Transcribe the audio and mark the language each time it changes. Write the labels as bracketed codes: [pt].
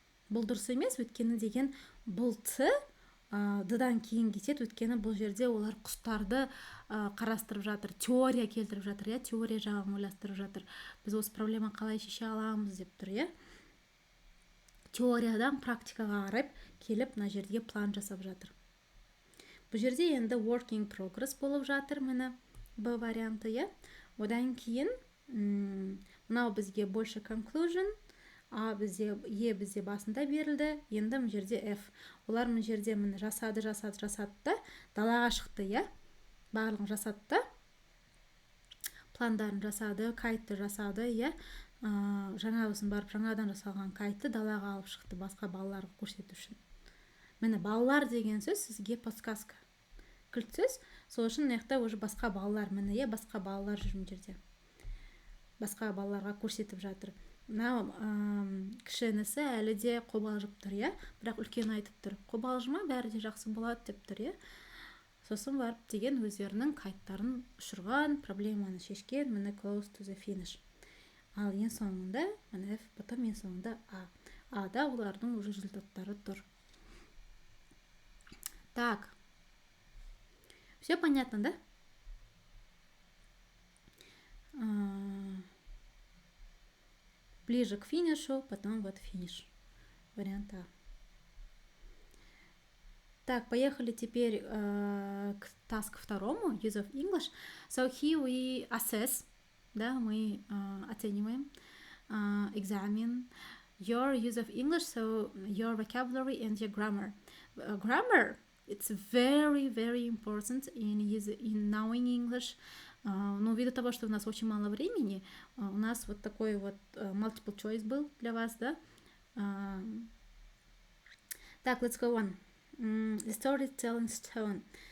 [kk] Бұл дұрыс емес, өйткені деген бұл Ц Д-дан кейін кетеді, өйткені бұл жерде олар құстарды қарастырып жатыр, теория келтіріп жатыр, иә, теория жағын ойластырып жатыр. Біз осы проблема қалай шеше аламыз деп тұр, иә. Теориядан практикаға қарап келіп, мына жерге план жасап жатыр. Бұл жерде енді [en] working progress [kk] болып жатыр, міне Б варианты, иә. Одан кейін мынау бізге больше conclusion, бізде басында берілді, енді мына жерде F. Олар мына жерде жасады да, далаға шықты, иә. Барлығын жасады да, пландарын жасады, кайтты жасады, иә. Жаңасын барып жаңадан жасалған кайтты далаға алып шықты, басқа балаларға көрсету үшін. Міне балалар деген сөз сізге подсказка. Кілт сөз, сол үшін мына уже басқа балалар, міне, иә, басқа балалар жүр мына жерде. Басқа балаларға көрсетіп жатыр. Мынау кіші інісі әлі де қобалжып тұр, иә. Бірақ үлкен айтып тұр, қобалжыма, бәрі де жақсы болады деп тұр, иә. Сосын барып деген өздерінің кайттарын ұшырған, проблеманы шешкен, міне [en] close to the finish. [kk] Ал ең соңында, міне F, потом ең соңында А. Ада олардың уже результаттары тұр. [ru] Так. Все понятно, да? Ближе к финишу, потом вот финиш. Вариант А. Так, поехали теперь к таску второму, [en] use of English. So here we assess, да, [ru] мы оцениваем, [en] examine your use of English, so your vocabulary and your grammar. Grammar, it's very, very important in knowing English. [ru] Но ввиду того, что у нас очень мало времени, у нас вот такой вот multiple choice был для вас, да? [en] Так, let's go on. The storytelling stone.